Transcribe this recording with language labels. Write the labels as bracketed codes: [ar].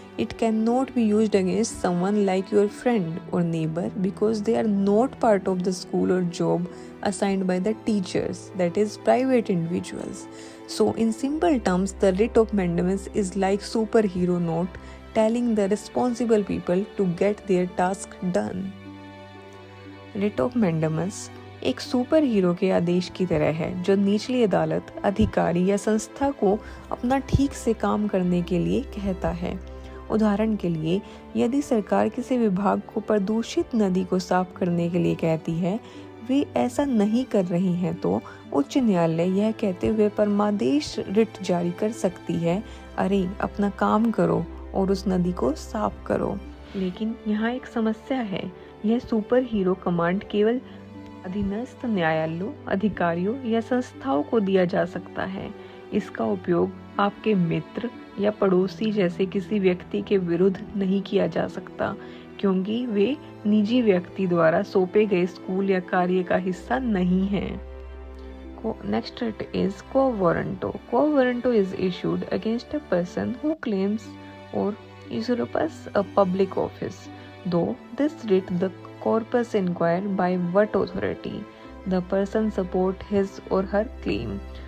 [en] It cannot be used against someone like your friend or neighbor because they are not part of the school or job assigned by the teachers, that is, private individuals. So, in simple terms, the writ of mandamus is like superhero note telling the responsible people to get their task done. [hi] Writ of mandamus एक super hero के आदेश की तरह है जो निचली अदालत, अधिकारी या संस्था को अपना ठीक से काम करने के लिए कहता है। उदाहरण के लिए, यदि सरकार किसी विभाग को प्रदूषित नदी को साफ करने के लिए कहती है, वे ऐसा नहीं कर रही हैं, तो उच्च न्यायालय यह कहते हुए परमादेश रिट जारी कर सकती है, अरे अपना काम करो और उस नदी को साफ करो। लेकिन यहाँ एक समस्या है, यह सुपर हीरो कमांड केवल अधीनस्थ न्यायालयों, अधिकारियों या संस्थाओं को दिया जा सकता है। इसका उपयोग आपके मित्र या पड़ोसी जैसे किसी व्यक्ति के विरुद्ध नहीं किया जा सकता, क्योंकि वे निजी व्यक्ति द्वारा सौंपे गए स्कूल या कार्य का हिस्सा नहीं हैं। [en] Next it is quo warranto. Quo warranto is issued against a person who claims or usurps a public office. Though this writ the corpus inquire by what authority the person support his or her claim.